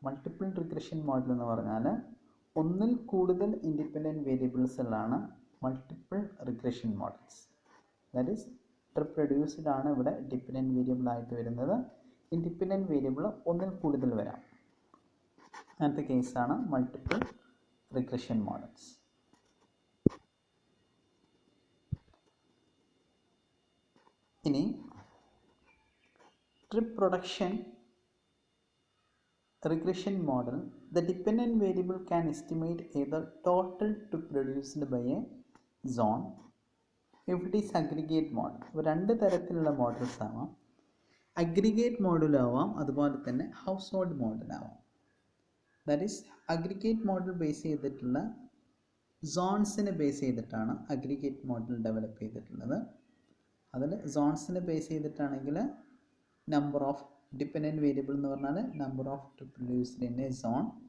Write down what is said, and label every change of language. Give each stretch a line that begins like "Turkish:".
Malayalam: Multiple regression model എന്ന് പറഞ്ഞാൽ ഒന്നിൽ കൂടുതൽ independent വേരിയബിൾസിലാണ് multiple regression models.
English: that is trip reduced
Malayalam: ആണ് ഇവിടെ ഡിപ്പെൻഡൻറ്റ് വേരിയബിൾ ആയിട്ട് വരുന്നത്. ഇൻഡിപെൻഡൻറ്റ് വേരിയബിൾ ഒന്നിൽ കൂടുതൽ വരാം. അങ്ങനത്തെ കേസാണ് മൾട്ടിപ്പിൾ റിഗ്രഷൻ മോഡൽസ്.
English: ഇനി trip production regression model, the dependent variable can estimate either total trip produced by a zone if it is aggregate model.
Malayalam: അപ്പോൾ രണ്ട് തരത്തിലുള്ള മോഡൽസ് ആവാം. അഗ്രിഗേറ്റ് മോഡൽ ആവാം, അതുപോലെ തന്നെ ഹൗസ് ഹോൾഡ് മോഡൽ ആവാം.
English: that is aggregate model
Malayalam: base ചെയ്തിട്ടുള്ള സോൺസിനെ base ചെയ്തിട്ടാണ് അഗ്രിഗേറ്റ് മോഡൽ ഡെവലപ്പ് ചെയ്തിട്ടുള്ളത്. അതിൽ സോൺസിനെ base ചെയ്തിട്ടാണെങ്കിൽ
English: number of dependent variable
Malayalam: എന്ന് പറഞ്ഞാൽ
English: Number of trip produced in a zone.